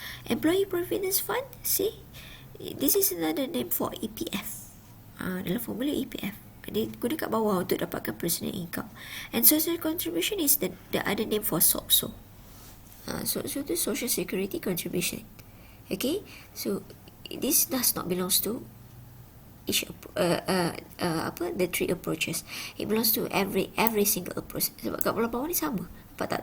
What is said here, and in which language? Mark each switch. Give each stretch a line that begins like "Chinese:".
English: Employee Providence Fund. See, this is another name for EPF.
Malay: Dalam formula EPF. Dia guna kat bawah untuk dapatkan personal income.
English: And social contribution is the other name for SOCSO. SOCSO tu social security contribution. Okay, so this does not belongs to each the three approaches. It belongs to every single approach.
Malay: Sebab kat bawah ni sama. Nampak tak?